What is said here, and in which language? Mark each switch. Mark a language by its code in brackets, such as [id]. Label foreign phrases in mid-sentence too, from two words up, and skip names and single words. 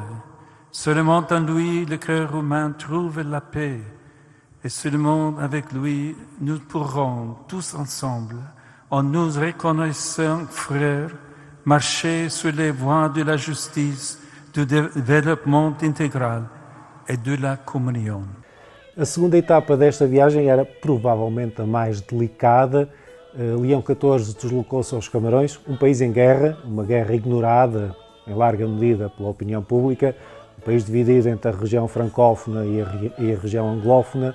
[fr] Seulement en lui, le cœur humain trouve la paix. Et seulement avec lui, nous pourrons tous ensemble, en nous reconnaissant frères, marcher sur les voies de la justice, du développement intégral e de la comunhão. [pt] A segunda etapa desta viagem era provavelmente a mais delicada. Leão XIV deslocou-se aos Camarões, um país em guerra, uma guerra ignorada em larga medida pela opinião pública, um país dividido entre a região francófona e a região anglófona.